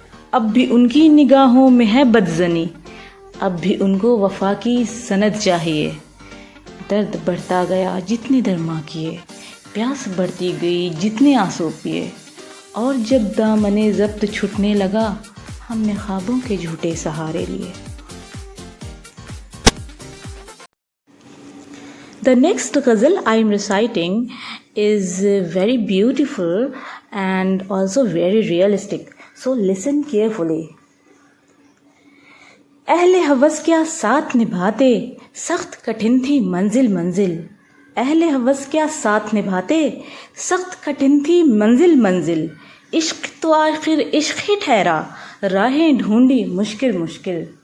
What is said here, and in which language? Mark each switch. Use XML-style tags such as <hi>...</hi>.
<ur>اب بھی ان کی نگاہوں میں ہے بدزنی، اب بھی ان کو وفا کی سند چاہیے. درد بڑھتا گیا جتنے درما کیے، پیاس بڑھتی گئی جتنے آنسو پیے، اور جب دامن ضبط چھٹنے لگا ہم نے خوابوں کے جھوٹے سہارے لیے.</ur> <en>The next ghazal I am reciting is very beautiful and also very realistic. So listen carefully.</en> <ur>اہل ہوس کیا ساتھ نبھاتے، سخت کٹھن تھی منزل منزل. اہل ہوس کیا ساتھ نبھاتے، سخت کٹھن تھی منزل منزل. عشق تو آخر عشق ہی ٹھہرا، راہیں ڈھونڈی مشکل مشکل.</ur>